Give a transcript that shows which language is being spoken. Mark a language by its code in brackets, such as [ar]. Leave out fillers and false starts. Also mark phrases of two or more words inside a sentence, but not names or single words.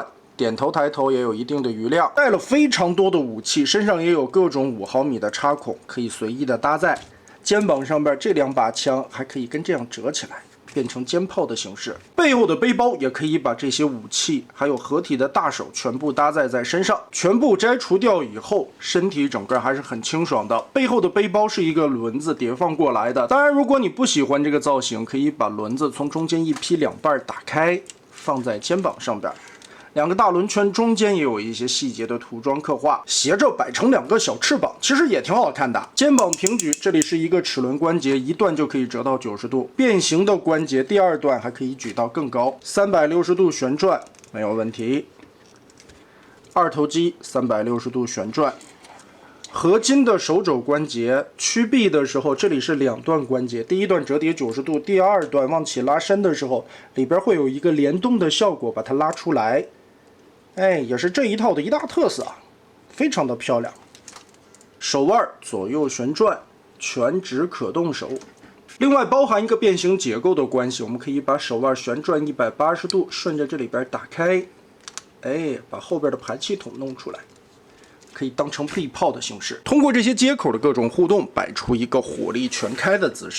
[zh] 點頭抬頭也有一定的餘量，帶了非常多的武器，身上也有各種5毫米的插孔，可以隨意的搭載。肩膀上边這2把槍還可以跟這樣折起来，變成肩炮的形式。背後的背包也可以把這些武器還有合體的大手全部搭載在身上，全部摘除掉以後，身體整個還是很清爽的。背後的背包是一個輪子疊放過來的，當然如果你不喜歡這個造型，可以把輪子從中間一劈2半打開，放在肩膀上邊。2個大輪圈中間也有一些細節的塗裝刻畫，斜着擺成2個小翅膀，其實也挺好看的。肩膀平舉，這裡是一個齒輪關節，一段就可以折到90度。變形的關節第2段還可以舉到更高，360度旋轉沒有問題。二頭肌360度旋轉。合金的手肘關節屈臂的時候，這裡是2段關節，第1段折疊90度，第2段往起拉伸的時候，裡邊會有一個聯動的效果，把它拉出來。哎，也是這一套的一大特色啊，非常的漂亮。手腕左右旋轉，全指可動手。另外包含一個變形結構的關係，我們可以把手腕旋轉180度，順着這裡邊打開，哎，把後邊的排氣筒弄出來，可以當成臂炮的形式。通過這些接口的各種互動，擺出一個火力全開的姿勢。